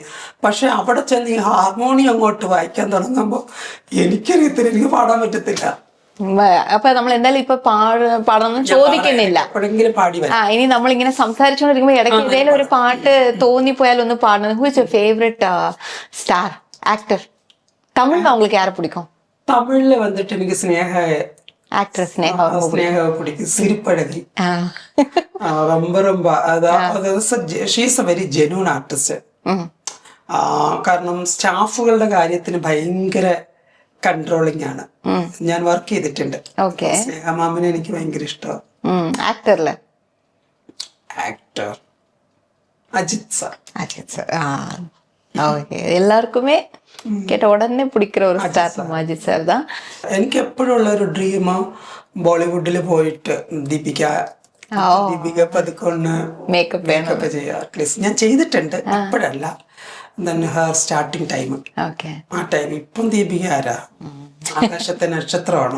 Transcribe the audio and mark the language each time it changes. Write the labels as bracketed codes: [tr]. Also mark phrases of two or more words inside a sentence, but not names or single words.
[ml] പക്ഷെ അവിടെ ചെന്ന് ഈ ഹാർമോണിയം അങ്ങോട്ട് വായിക്കാൻ തുടങ്ങുമ്പോ എനിക്കറിയത്തില്ല, എനിക്ക് പാടാൻ പറ്റത്തില്ല. അപ്പൊ നമ്മൾ എന്തായാലും ഇപ്പൊ പാടണം ചോദിക്കുന്നില്ല, എപ്പോഴെങ്കിലും പാടി വരാം. ഇനി നമ്മൾ ഇങ്ങനെ സംസാരിച്ചോണ്ടിരിക്കുമ്പോ ഇടയ്ക്ക് ഏതെങ്കിലും ഒരു പാട്ട് തോന്നിപ്പോയാൽ ഒന്ന് പാടുന്നത്. [en] Who is your favourite star actor? തമിഴിൽ [ta] உங்களுக்கு யாரை பிடிக்கும்? [ml] തമിഴില് വന്നിട്ട് എനിക്ക് ആക്ടർ സ്നേഹ പിടിക്കും. [ta] சிரிப்பழகி ரொம்ப [en] She's a very genuine artist. [ml] കാരണം സ്റ്റാഫുകളുടെ കാര്യത്തിന് ഭയങ്കര കൺട്രോളിങ് ആണ്. ഞാൻ വർക്ക് ചെയ്തിട്ടുണ്ട്. സ്നേഹ മാമിനെ എനിക്ക് ഭയങ്കര ഇഷ്ടമാണ്. ആക്ടർ അജിത് സാർ. [ta] எல்லாருக்குமே கேட்ட உடனே பிடிக்கிற ஒரு ஸ்டார் அஜித் சார் தான். [ml] എനിക്ക് എപ്പോഴും ഉള്ള ഒരു ഡ്രീം ബോളിവുഡിൽ പോയിട്ട് ദീപിക പതുക്കൊന്ന് മേക്കപ്പ് ചെയ്യുക. അറ്റ്ലീസ്റ്റ് ഞാൻ ചെയ്തിട്ടുണ്ട്, ഇപ്പോഴല്ല. [en] starting time, [ml] ആ ടൈം. ഇപ്പം ദീപിക ആരാ, ആകാശത്തെ നക്ഷത്രമാണ്.